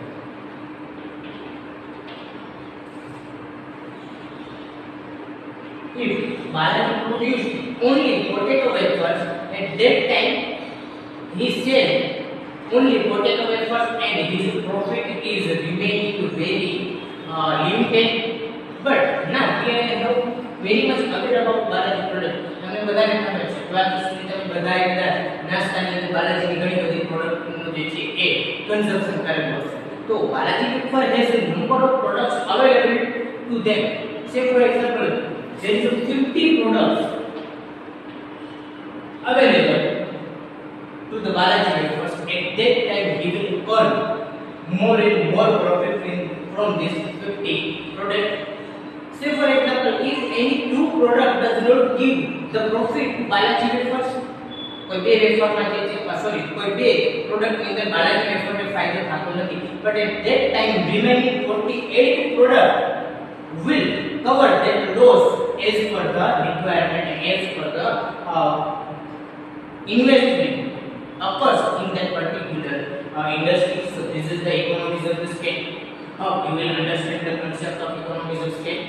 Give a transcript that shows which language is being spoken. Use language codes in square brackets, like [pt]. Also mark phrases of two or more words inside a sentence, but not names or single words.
[en] If Balaji produced only potato wafers, at that time he sells only potato wafers and his profit is remaining very limited. But now here I have very much aware about Balaji product. [gu] તમે બધાને ખબર છે ક્લાસ સુધી તમે બધાએ બધા નાસ્તાની અંદર બાલાજીની ઘણી બધી પ્રોડક્ટનો જે છે એ કન્ઝમ્પશન કરેલું હશે. [en] તો બાલાજી વેફર has a number of products available to them. Say for example there is 50 products available to the Balaji Wafers. At that time he will earn more and more profit from this 50 product. Say for example if any two product does not give the profit to Balaji Wafers, [gu] કોઈ બે વેફરમાં જે છે કોઈ બે પ્રોડક્ટ ની અંદર બાલાજી વેફરને ફાયદો થતો નથી, [en] but at that time remaining 48 product will cover that loss as per the requirement and as per the investment occurs in that particular industry. So this is the economies of the scale. How you will understand the concept of economies of scale.